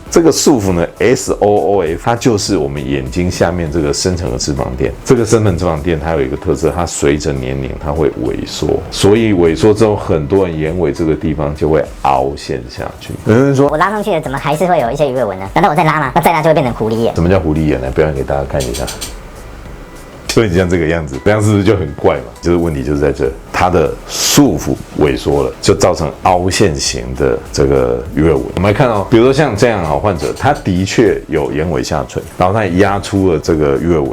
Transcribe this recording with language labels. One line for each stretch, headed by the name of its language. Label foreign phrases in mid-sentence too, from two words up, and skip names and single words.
Chinese: 這個束縛呢 ，SOOF， 它就是我們眼睛下面這個深層的脂肪墊。這個深層脂肪墊它有一個特色，它隨着年齡它會萎縮，所以萎縮之後，很多人眼尾這個地方就會凹陷下去。有人說，我拉上去了，怎麼還是會有一些魚尾紋呢？難道我再拉嗎？那再拉就會變成狐狸眼？什麼叫狐狸眼呢？表演給大家看一下。所以像這個樣子，這樣是不是就很怪嘛？就是問題就是在這，它的束縛萎縮了，就造成凹陷型的這個魚尾紋。我們來看哦，比如說像這樣患者，他的確有眼尾下垂，然後他也壓出了這個魚尾紋。